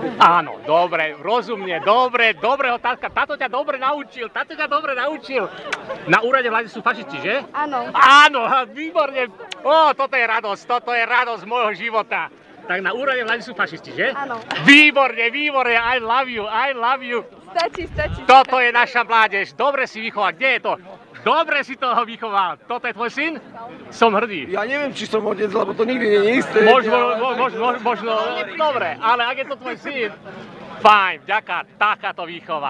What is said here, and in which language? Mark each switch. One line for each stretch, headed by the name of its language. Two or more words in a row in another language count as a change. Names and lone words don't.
Slovak: Áno, dobre, rozumne, dobre, táto ťa dobre naučil. Na úrade vlády sú fašisti, že? Áno. Áno, výborne. Toto je radosť môjho života. Tak na úrade vlády sú fašisti, že? Áno. Výborne,
English: I love you.
Slovak: Stačí. Toto je naša mládež, dobre si vychoval, kde je to? Dobre si toho vychoval, toto je tvoj syn? Som hrdý. Ja neviem, či som otec, lebo to nikdy nie je isté. Možno, dobre, ale ak je to tvoj syn, fajn, vďaka, takáto výchova.